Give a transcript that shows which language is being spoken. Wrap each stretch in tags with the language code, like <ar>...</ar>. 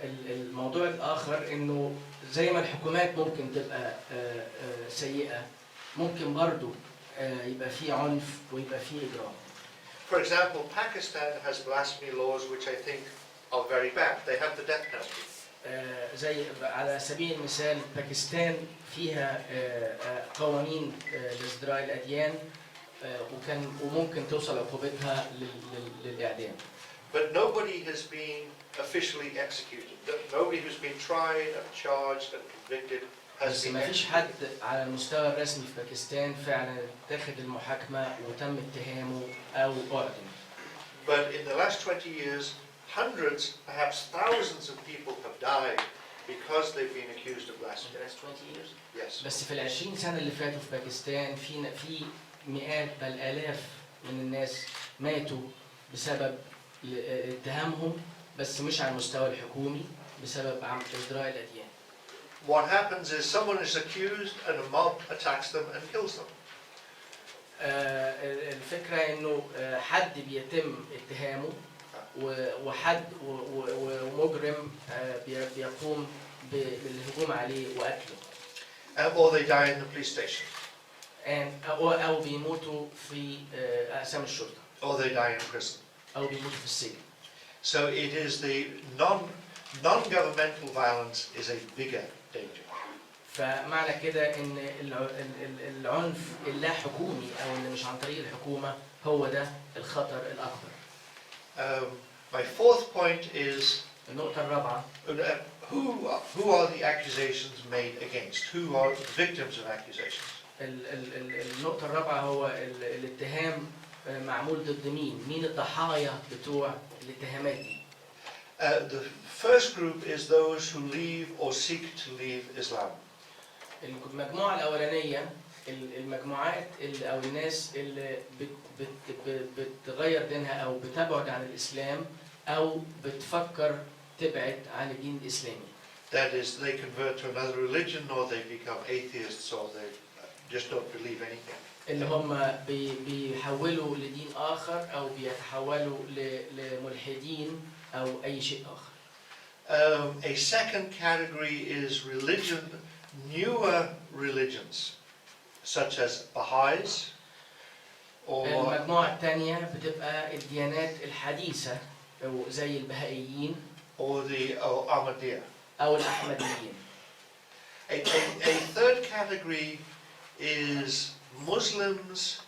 <ar>الموضوع الآخر إنه زي ما الحكومات ممكن تبقى سيئة، ممكن برضو يبقى فيه عنف ويبقى فيه إجرام.</ar> <en>For example, Pakistan has blasphemy laws which I think are very bad. They have the death penalty.</en> <ar>زي على سبيل المثال باكستان فيها قوانين لازدراء الأديان وممكن توصل عقوبتها للإعدام.</ar> <en>But nobody has been officially executed. Nobody who's been tried and charged and convicted has</en> <ar>بس</ar> <en>been</en> <ar>ما فيش</ar> <en>executed.</en> <ar>حد على المستوى الرسمي في باكستان فعلا اتخذ المحاكمة وتم اتهامه أو أعدم.</ar> <en>But in the last 20 years, hundreds, perhaps thousands of people have died because they've been accused of blasphemy. Yes.</en> <ar>بس في ال20 سنة اللي فاتوا في باكستان في مئات بل آلاف من الناس ماتوا بسبب اتهامهم، بس مش على المستوى الحكومي، بسبب ازدراء الاديان.</ar> <en>What happens is someone is accused and a mob attacks them and kills them.</en> <ar>الفكرة إنه حد بيتم اتهامه وحد ومجرم بيقوم بالهجوم عليه وقتله.</ar> <en>Or they die in the police station.</en> <ar>أو بيموتوا في أقسام الشرطة.</ar> <en>Or they die in prison.</en> <ar>أو بيموتوا في السجن.</ar> <en>So it is the non-governmental violence is a bigger danger.</en> <ar>فمعنى كده إن العنف اللا حكومي أو اللي مش عن طريق الحكومة هو ده الخطر الأكبر.</ar> <en>My fourth point is</en> <ar>النقطة الرابعة.</ar> <en>Who are the accusations made against? Who are the victims of accusations?</en> <ar>النقطة الرابعة هو الاتهام معمول ضد مين الضحايا بتوع الاتهامات دي.</ar> <en>The first group is those who leave or seek to leave Islam.</en> <ar>المجموعة الأولانية المجموعات أو الناس اللي بتغير دينها أو بتبعد عن الإسلام أو بتفكر تبعد عن الدين الإسلامي.</ar> <en>That is, they convert to another religion or they become atheists or they just don't believe anything.</en> <ar>اللي هم بيحولوا لدين آخر أو بيتحولوا لملحدين أو أي شيء آخر.</ar> <en>A second category is newer religions, such as Baha'is, or</en> <ar>المجموعة الثانية بتبقى الديانات الحديثة زي البهائيين</ar> <en>the Ahmadiyya.</en> <ar>أو الأحمديين.</ar> <en>A third category is Muslims</en>